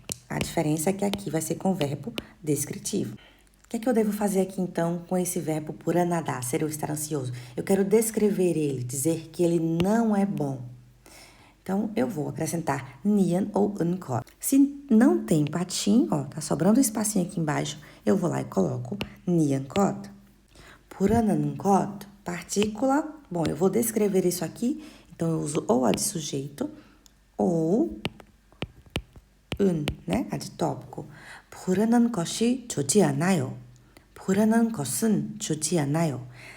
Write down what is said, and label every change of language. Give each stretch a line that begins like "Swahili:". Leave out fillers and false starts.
Portuguese: A diferença é que aqui vai ser com verbo descritivo. O que é que eu devo fazer aqui, então, com esse verbo 불안하다, ser ou estar ansioso? Eu quero descrever ele, dizer que ele não é bom. Então, eu vou acrescentar nian ou 은 것. Se não tem patim, ó, tá sobrando um espacinho aqui embaixo, eu vou lá e coloco nian 것.
Korean: 불안한 것, partícula.
Portuguese: Bom, eu vou descrever isso aqui, então eu uso ou a de sujeito ou né, a de tópico.
Korean: 불안한 것이 좋지 않아요. 불안한 것은 좋지 않아요.